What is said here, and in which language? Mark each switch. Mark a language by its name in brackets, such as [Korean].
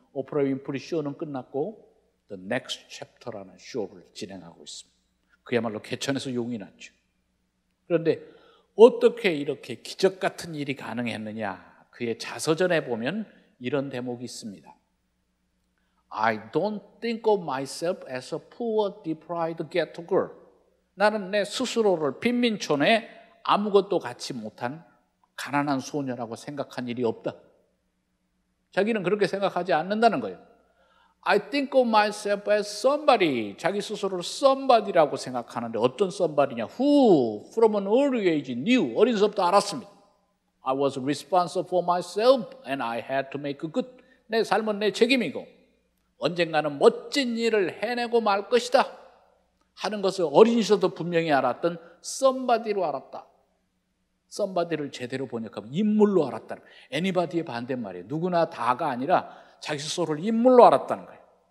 [Korean] 오프라 윈프리 쇼는 끝났고 The Next Chapter라는 쇼를 진행하고 있습니다. 그야말로 개천에서 용이 났죠. 그런데 어떻게 이렇게 기적 같은 일이 가능했느냐? 그의 자서전에 보면 이런 대목이 있습니다. [English] I don't think of myself as a poor, deprived ghetto girl. [Korean] 나는 내 스스로를 빈민촌에 아무것도 갖지 못한 가난한 소녀라고 생각한 일이 없다. 자기는 그렇게 생각하지 않는다는 거예요. [English] I think of myself as somebody. [Korean] 자기 스스로를 somebody라고 생각하는데 어떤 somebody냐? [English] Who from an early age knew. [Korean] 어린 시절부터 알았습니다. [English] I was responsible for myself and I had to make good. [Korean] 내 삶은 내 책임이고 언젠가는 멋진 일을 해내고 말 것이다 하는 것을 어린 시절부터 분명히 알았던 somebody로 알았다. somebody를 제대로 번역하면 인물로 알았다는 거예요. anybody의 반대말이에요. 누구나 다가 아니라 자기 스스로를 인물로 알았다는 거예요.